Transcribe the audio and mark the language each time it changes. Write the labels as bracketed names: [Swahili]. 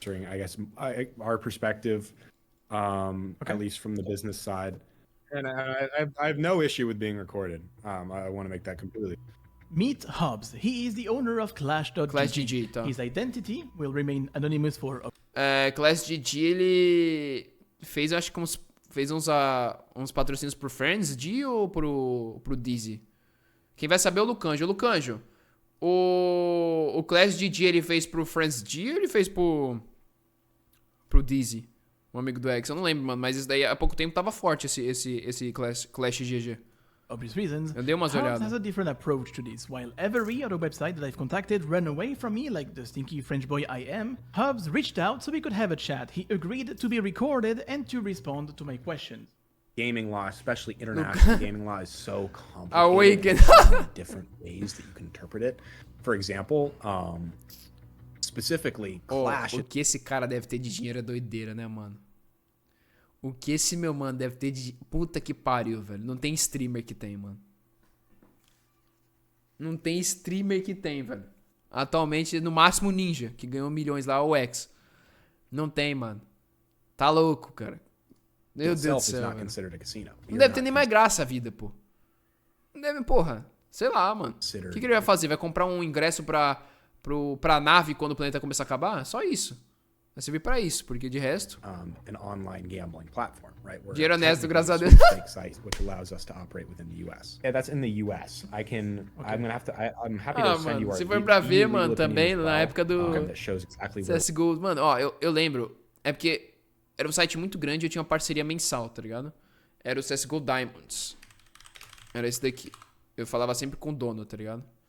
[English] I guess our perspective, at least from the business side. And I have no issue with being recorded. I want to make that completely. Meet Hobbs. He is the owner of Clash.gg. [Portuguese] Tá. [English] His identity will remain anonymous for... [Portuguese] Clash.gg, ele fez, acho que fez uns patrocínios pro Friends D ou pro Dizzy? Quem vai saber é o Lucanjo. Lucanjo, o Clash.gg ele fez pro Friends D ou ele fez pro Dizzy? Um amigo do X, eu não lembro, mano, mas isso daí há pouco tempo tava forte esse Clash.gg. [English] Obvious reasons, [Portuguese] eu dei umas olhadas. [English] Hobbs has a different approach to this. While every other website that I've contacted ran away from me like the stinky French boy I am, Hobbs reached out so we could have a chat. He agreed to be recorded and to respond to my questions. Gaming law, especially international gaming law, is so complicated. Different ways that you can interpret it. For example, specifically, Clash... [Portuguese] O que esse cara deve ter de dinheiro é doideira, né, mano? O que esse meu mano deve ter de... Puta que pariu, velho. Não tem streamer que tem, mano. Não tem streamer que tem, velho. Atualmente, no máximo Ninja, que ganhou milhões lá, ou X. Não tem, mano. Tá louco, cara. Meu Deus do céu. Não deve ter nem mais graça a vida, pô. Não deve, porra. Sei lá, mano. O que ele vai fazer? Vai comprar um ingresso pra nave quando o planeta começar a acabar? Só isso. Vai servir pra isso, porque de resto... [English] an online gambling platform, right? [Portuguese] Dinheiro honesto, graças a Deus. [English] Site, which allows us to operate within the US. Yeah, that's in the US. I'm happy to send you our... [Portuguese] Se for pra ver, mano, também, na época do CSGO... Mano, ó, eu lembro. É porque era um site muito grande e eu tinha uma parceria mensal, tá ligado? Era o CSGO Diamonds. Era esse daqui. Eu falava sempre com o dono, tá ligado?